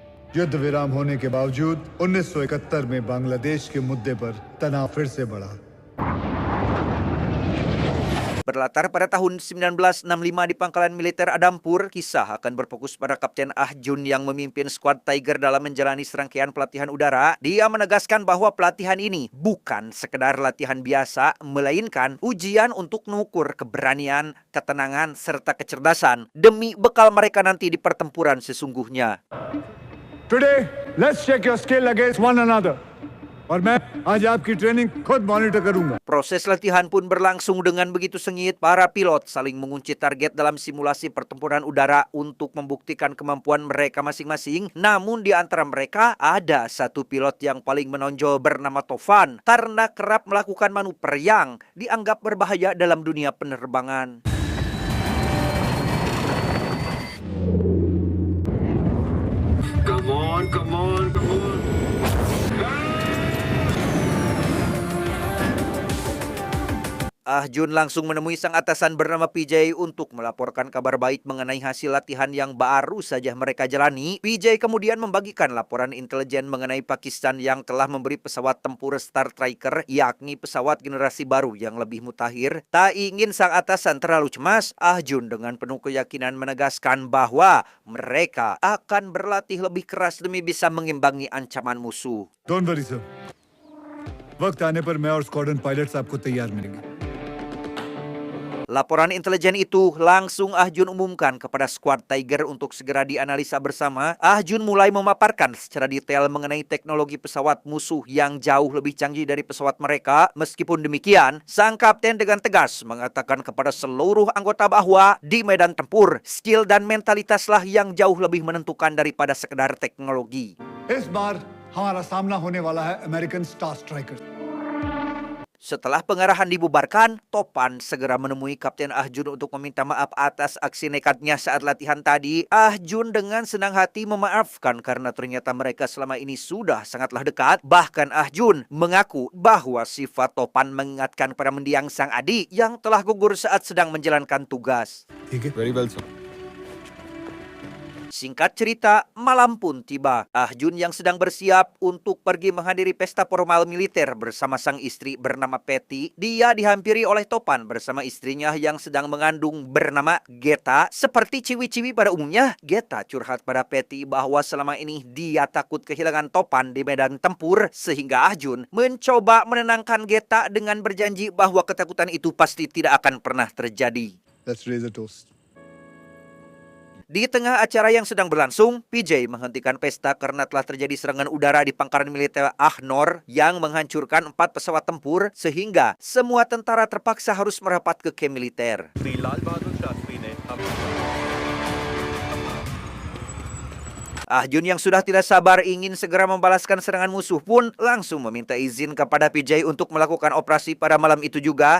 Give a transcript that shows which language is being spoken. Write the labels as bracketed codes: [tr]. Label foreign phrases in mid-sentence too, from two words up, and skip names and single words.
[hi] युद्ध विराम होने के बावजूद 1971 में बांग्लादेश के मुद्दे पर तनाव फिर से बढ़ा. [id] Berlatar pada tahun 1965 di pangkalan militer Adampur, kisah akan berfokus pada Kapten Ah Jun yang memimpin skuad Tiger dalam menjalani serangkaian pelatihan udara. Dia menegaskan bahwa pelatihan ini bukan sekedar latihan biasa, melainkan ujian untuk mengukur keberanian, ketenangan, serta kecerdasan demi bekal mereka nanti di pertempuran sesungguhnya. [en] Today, let's check your skill against one another. [hi] और मैं आज आपकी ट्रेनिंग खुद मॉनिटर करूंगा. [id] Proses latihan pun berlangsung dengan begitu sengit. Para pilot saling mengunci target dalam simulasi pertempuran udara untuk membuktikan kemampuan mereka masing-masing. Namun di antara mereka ada satu pilot yang paling menonjol bernama Tovan karena kerap melakukan manuver yang dianggap berbahaya dalam dunia penerbangan. [en] Come on, come on, come on. [id] Ah Jun langsung menemui sang atasan bernama PJ untuk melaporkan kabar baik mengenai hasil latihan yang baru saja mereka jalani. PJ kemudian membagikan laporan intelijen mengenai Pakistan yang telah memberi pesawat tempur Star Striker, yakni pesawat generasi baru yang lebih mutakhir. Tak ingin sang atasan terlalu cemas, Ah Jun dengan penuh keyakinan menegaskan bahwa mereka akan berlatih lebih keras demi bisa mengimbangi ancaman musuh. [en] Don't worry sir. [hi] वक्त आने पर मैं और [en] squadron pilots [hi] आपको तैयार मिलेंगे. [id] Laporan intelijen itu langsung Ah Jun umumkan kepada skuad Tiger untuk segera dianalisa bersama. Ah Jun mulai memaparkan secara detail mengenai teknologi pesawat musuh yang jauh lebih canggih dari pesawat mereka. Meskipun demikian, sang kapten dengan tegas mengatakan kepada seluruh anggota bahwa di medan tempur, skill dan mentalitaslah yang jauh lebih menentukan daripada sekedar teknologi. [hi] इस बार हमारा सामना होने वाला है अमेरिकन स्टार स्ट्राइकर्स. [id] Setelah pengarahan dibubarkan, Topan segera menemui Kapten Ah Jun untuk meminta maaf atas aksi nekatnya saat latihan tadi. Ah Jun dengan senang hati memaafkan karena ternyata mereka selama ini sudah sangatlah dekat. Bahkan Ah Jun mengaku bahwa sifat Topan mengingatkan pada mendiang sang adik yang telah gugur saat sedang menjalankan tugas. [en] Very well, sir. [id] Singkat cerita, malam pun tiba. Ah Jun yang sedang bersiap untuk pergi menghadiri pesta formal militer bersama sang istri bernama Patty. Dia dihampiri oleh Topan bersama istrinya yang sedang mengandung bernama Geta. Seperti ciwi-ciwi pada umumnya, Geta curhat pada Patty bahwa selama ini dia takut kehilangan Topan di medan tempur. Sehingga Ah Jun mencoba menenangkan Geta dengan berjanji bahwa ketakutan itu pasti tidak akan pernah terjadi. [en] Let's raise a toast. [id] Di tengah acara yang sedang berlangsung, PJ menghentikan pesta karena telah terjadi serangan udara di pangkalan militer Ahnor yang menghancurkan 4 pesawat tempur sehingga semua tentara terpaksa harus merapat ke kamp militer. Ah Jun yang sudah tidak sabar ingin segera membalaskan serangan musuh pun langsung meminta izin kepada PJ untuk melakukan operasi pada malam itu juga.